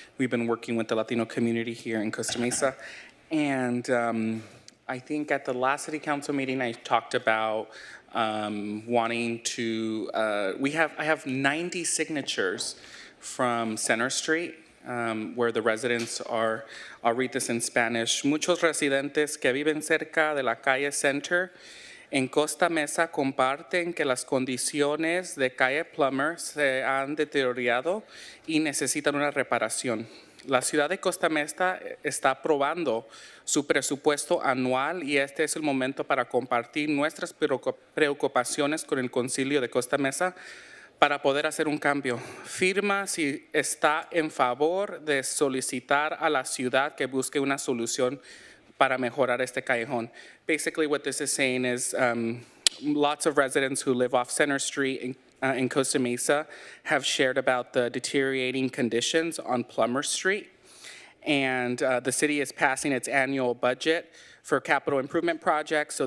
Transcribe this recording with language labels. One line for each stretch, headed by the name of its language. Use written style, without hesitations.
English: We've been working with the Latino community here in Costa Mesa. And I think at the last City Council meeting, I talked about wanting to, I have 90 signatures from Center Street, where the residents are, I'll read this in Spanish.
Spanish: Muchos residentes que viven cerca de la calle Center en Costa Mesa comparten que las condiciones de calle Plummer se han deteriorado y necesitan una reparación. La ciudad de Costa Mesa está aprobando su presupuesto anual y este es el momento para compartir nuestras preocupaciones con el Concilio de Costa Mesa para poder hacer un cambio. Firma si está en favor de solicitar a la ciudad que busque una solución para mejorar este callejón.
English: Basically, what this is saying is lots of residents who live off Center Street in Costa Mesa have shared about the deteriorating conditions on Plummer Street. And the city is passing its annual budget for capital improvement projects.